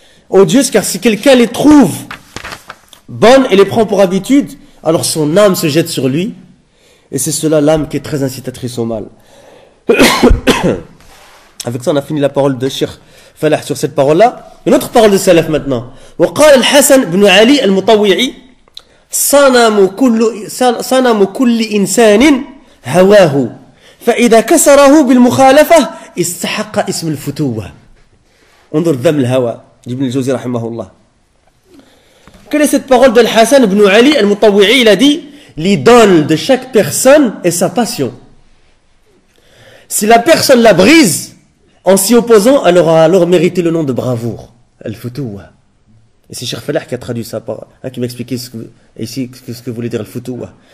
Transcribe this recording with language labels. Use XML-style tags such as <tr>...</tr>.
<fr>Odieuses, car si quelqu'un les trouve bonnes et les prend pour habitude, alors son âme se jette sur lui. Et c'est cela l'âme qui est très incitatrice au mal. Avec ça, on a fini la parole de Cheikh Falah sur cette parole-là. Une autre parole de Salaf maintenant.</fr> <ar>وقال الحسن بن علي المطوعي صنم كل إنسان هواه فإذا كسره بالمخالفة استحق اسم الفتوة. انظر ذم الهوى ابن الجوزي رحمه الله.</ar> <fr>Quelle est cette parole de Hassan ibn Ali al-Mutawwi'i? Il a dit, l'idole de chaque personne est sa passion. Si la personne la brise en s'y opposant, elle aura alors mérité le nom de bravoure, al-Futuwa. Et c'est Cheikh Falah qui a traduit ça, qui m'a expliqué ce que voulait dire al-Futuwa.</fr>